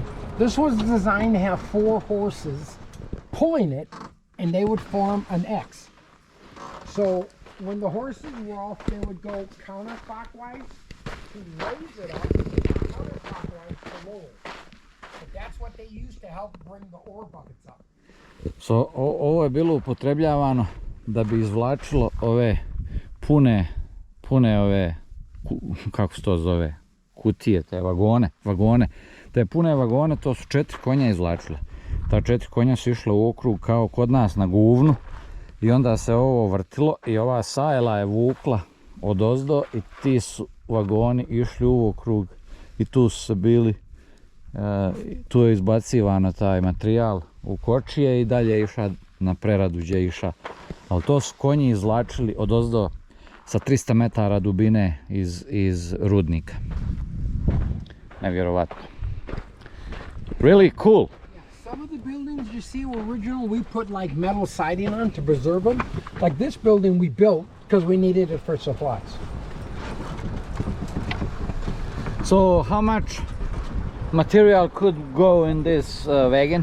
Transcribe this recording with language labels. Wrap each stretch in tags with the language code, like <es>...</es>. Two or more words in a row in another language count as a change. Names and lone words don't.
<en>This was designed to have 4 horses pulling it, and they would form an X. So when the horses were off, they would go counterclockwise to raise it up, counterclockwise to lower it. But that's what they used to help bring the ore buckets up.</en> <sr>So ovo je bilo upotrebljavano da bi izvlačilo ove pune ove, kako se to zove, kutije, te vagone. Te pune vagone, to su 4 konja izvlačile. Ta 4 konja su išla u okrug kao kod nas na guvnu i onda se ovo vrtilo i ova sajla je vukla odozdo i ti su vagoni išli u okrug i tu su se bili, tu je izbacivano taj materijal u kočije i dalje je išao na preradu gdje je išao. Ali to su konji izvlačili odozdo sa 300 metara dubine iz rudnika. Nevjerovatno.</sr> <en>Really cool. Some of the buildings you see were original. We put like metal siding on to preserve them. Like this building we built because we needed it for supplies. So how much material could go in this wagon?</en>